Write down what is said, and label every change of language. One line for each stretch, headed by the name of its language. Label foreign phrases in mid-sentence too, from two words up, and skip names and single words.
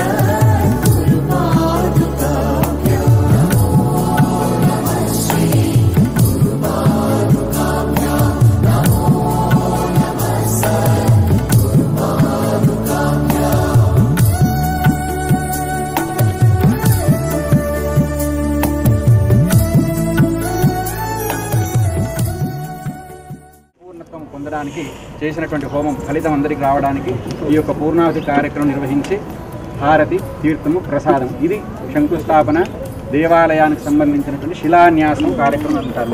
Sanskrit: सद्गुरुपादुकाभ्यां नमो नमः श्री गुरुपादुकाभ्यां नमो नमः सद्गुरुपादुकाभ्याम्
Telugu: పూర్ణత్వం పొందడానికి చేసినటువంటి హోమం ఫలితం అందరికి రావడానికి ఈ యొక్క పూర్ణాహుతి కార్యక్రమం నిర్వహించి హారతి తీర్థము ప్రసాదం ఇది శంకుస్థాపన దేవాలయానికి సంబంధించినటువంటి శిలాన్యాసం కార్యక్రమం అంటారు.